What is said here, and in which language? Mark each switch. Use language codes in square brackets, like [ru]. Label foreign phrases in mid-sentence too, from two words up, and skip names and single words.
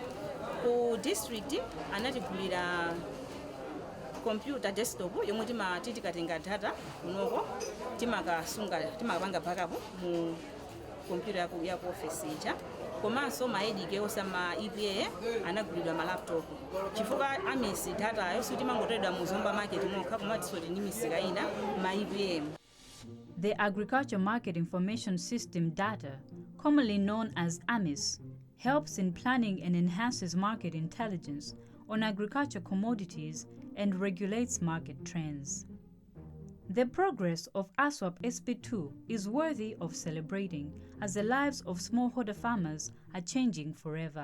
[ny] Ku district anatigulira [en] computer desktop [ny] yomwe tikatenga data unoko timakapanga backup mu computer ya ku office ija komanso maedike osama EPA anagulidwa ma laptop chifukwa amisi data ayo sitimangotedwa mu zomba market mokha komatisoti ni misika ina ma EPA. [en] The Agriculture Market Information System data, commonly known as AMIS, helps in planning and enhances market intelligence on agriculture commodities and regulates market trends. The progress of ASWAP SP2 is worthy of celebrating as the lives of smallholder farmers are changing forever.